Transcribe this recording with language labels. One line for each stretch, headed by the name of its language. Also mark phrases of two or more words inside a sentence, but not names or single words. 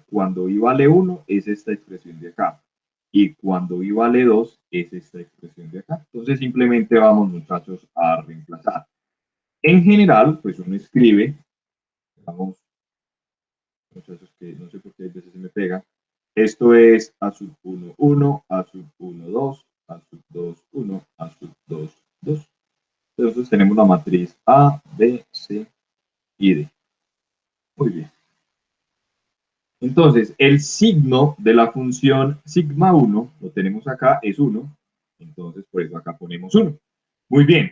Spanish: Cuando i vale 1 es esta expresión de acá. Y cuando i vale 2 es esta expresión de acá. Entonces simplemente vamos, muchachos, a reemplazar. En general, pues uno escribe, vamos, muchachos, que no sé por qué a veces se me pega. Esto es A sub 1, 1, A sub 1, 2, A sub 2, 1, A sub 2, 2. Entonces tenemos la matriz A, B, C y D. Muy bien. Entonces, el signo de la función sigma 1, lo tenemos acá, es 1. Entonces, por eso acá ponemos 1. Muy bien.